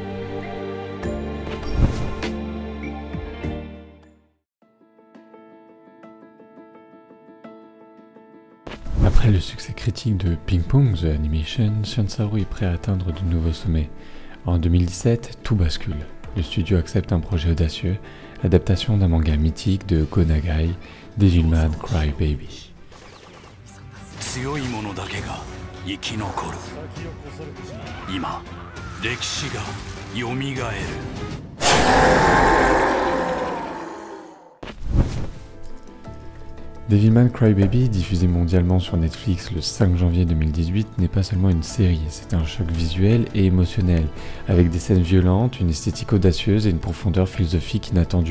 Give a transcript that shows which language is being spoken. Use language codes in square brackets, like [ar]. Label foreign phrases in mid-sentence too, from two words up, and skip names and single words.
[fr] Après le succès critique de Ping Pong The Animation, Sion Saru est prêt à atteindre de nouveaux sommets. En 2017, tout bascule. Le studio accepte un projet audacieux, l'adaptation d'un manga mythique de Go Nagai, Devilman Crybaby. [ja] 強い者だけが生き残る。今、歴史が蘇る。 [fr] Devilman Crybaby, diffusé mondialement sur Netflix le 5 janvier 2018, n'est pas seulement une série, c'est un choc visuel et émotionnel, avec des scènes violentes, une esthétique audacieuse et une profondeur philosophique inattendue.